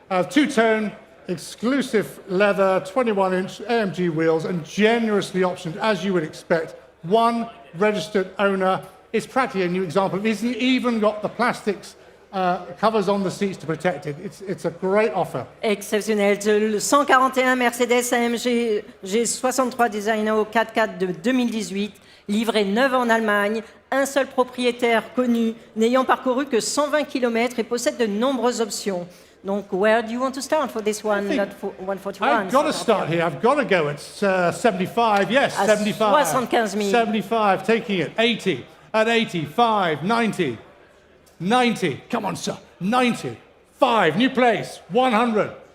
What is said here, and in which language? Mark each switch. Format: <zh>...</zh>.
<en>Two-tone, exclusive leather, 21-inch AMG wheels, and generously optioned, as you would expect. One registered owner. It's practically a new example. It hasn't even got the plastics covers on the seats to protect it. It's a great offer.</en> <fr>Exceptionnel. Le 141 Mercedes AMG G63 designé au 4x4 de 2018, livré neuf en Allemagne, un seul propriétaire connu, n'ayant parcouru que 120 km et possède de nombreuses options. Donc,</fr> <en>where do you want to start for this one? think Not for 141. I've got to start here. I've got to go at 75. Yes,</en> <fr>À 75. 75 000.</fr> <en>75, taking it. 80. At 85. 90. 90. Come on, sir. 90. 5. New place. 100.</en>